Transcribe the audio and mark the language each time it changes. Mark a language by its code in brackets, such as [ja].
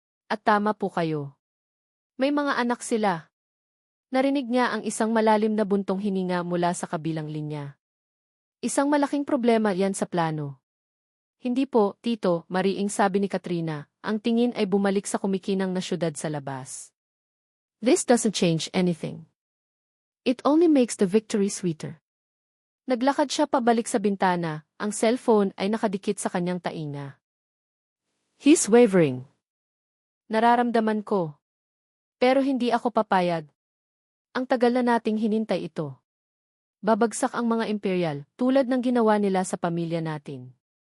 [tl] At tama po kayo. May mga anak sila. Narinig niya ang isang malalim na buntong hininga mula sa kabilang linya. Isang malaking problema yan sa plano. Hindi po, tito, mariing sabi ni Katrina, ang tingin ay bumalik sa kumikinang na syudad sa labas. [en] This doesn't change anything. It only makes the victory sweeter. [tl] Naglakad siya pabalik sa bintana, ang cellphone ay nakadikit sa kanyang tainga. [en] He's wavering. [tl] Nararamdaman ko. Pero hindi ako papayag. Ang tagal na nating hinintay ito. Babagsak ang mga imperial, tulad ng ginawa nila sa pamilya natin.